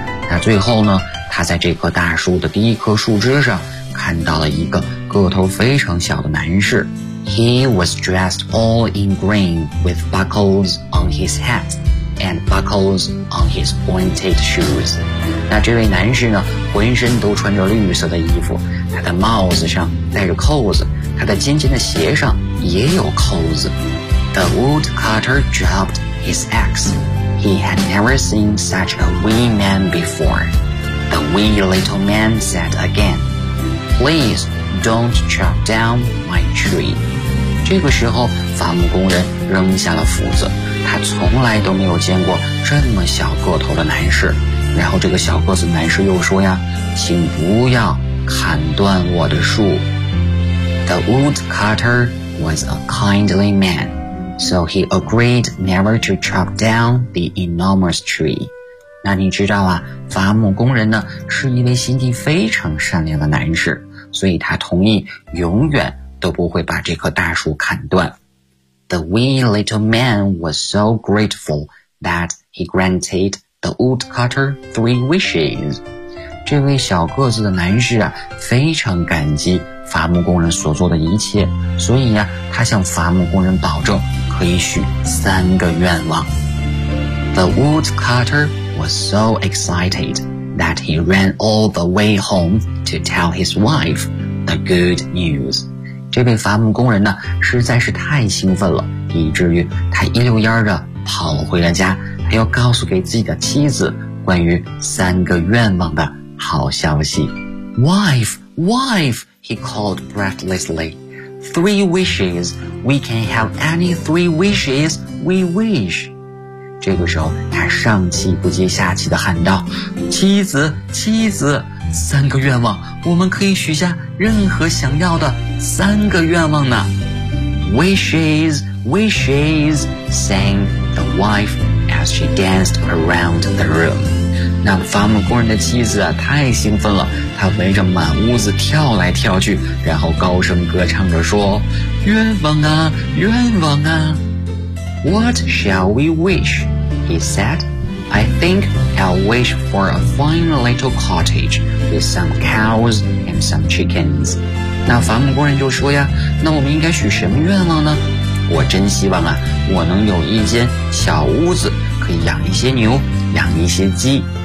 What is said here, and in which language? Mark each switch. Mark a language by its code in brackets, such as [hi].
[zh] 那最后呢，他在这棵大树的第一棵树枝上看到了一个个头非常小的男士。 [en] He was dressed all in green with buckles on his hat and buckles on his pointed shoes. [zh] 那这位男士呢，浑身都穿着绿色的衣服，他的帽子上戴着扣子，他的尖尖的鞋上也有扣子。 [en] The woodcutter dropped his axe. He had never seen such a wee man before. The wee little man said again, Please don't chop down my tree. [zh] 这个时候伐木工人扔下了斧子，他从来都没有见过这么小个头的男士。然后这个小个子男士又说呀，请不要砍断我的树。 [en] The woodcutter was a kindly man, so he agreed never to chop down the enormous tree. [zh] 那你知道啊，伐木工人呢，是一位心地非常善良的男士，所以他同意永远都不会把这棵大树砍断。 [en] The wee little man was so grateful that he granted the woodcutter three wishes. [zh] 这位小个子的男士啊，非常感激伐木工人所做的一切，所以呀，他向伐木工人保证可以许三个愿望。 [en] The woodcutter was so excited that he ran all the way home to tell his wife the good news. [zh] 这位伐木工人呢，实在是太兴奋了，以至于他一溜烟的跑回了家，还要告诉给自己的妻子关于三个愿望的好消息。 [en] Wife, wife! He called breathlessly. Three wishes. We can have any three wishes we wish. [zh] 这个时候他上气不接下气地喊道，妻子，妻子，三个愿望，我们可以许下任何想要的三个愿望呢。 [en] Wishes, wishes, sang the wife as she danced around the room. [zh] 那伐木工人的妻子啊，太兴奋了，他围着满屋子跳来跳去，然后高声歌唱着说，愿望啊，愿望啊。 [en] What shall we wish? He said, I think I'll wish for a fine little cottage with some cows and some chickens. [zh] 那伐木工人就说呀，那我们应该许什么愿望呢？我真希望啊，我能有一间小屋子，可以养一些牛，养一些鸡。